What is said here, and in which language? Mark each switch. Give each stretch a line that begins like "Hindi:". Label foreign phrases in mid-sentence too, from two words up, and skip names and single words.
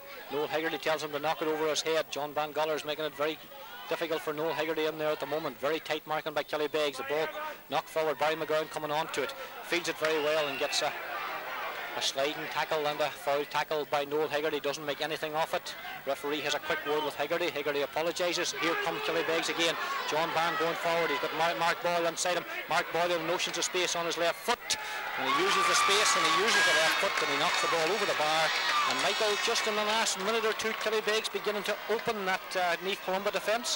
English: Noel Hegarty tells him to knock it over his head. John Van Goller's making it very difficult for Noel Hegarty in there at the moment. Very tight marking by Killybegs. The ball knocked forward. Barry McGowan coming on to it, fields it very well and gets a sliding tackle and a foul tackle by Noel Hegarty. Doesn't make anything of it. Referee has a quick word with Hegarty. Hegarty apologises. Here come Killybegs again. John Band going forward. He's got Mark Boyle inside him. Mark Boyle with notions of space on his left foot, and he uses the space and he uses the left foot, and he knocks the ball over the bar. And Michael, just in the last minute or two, Killybegs beginning to open that Naomh Columba defence.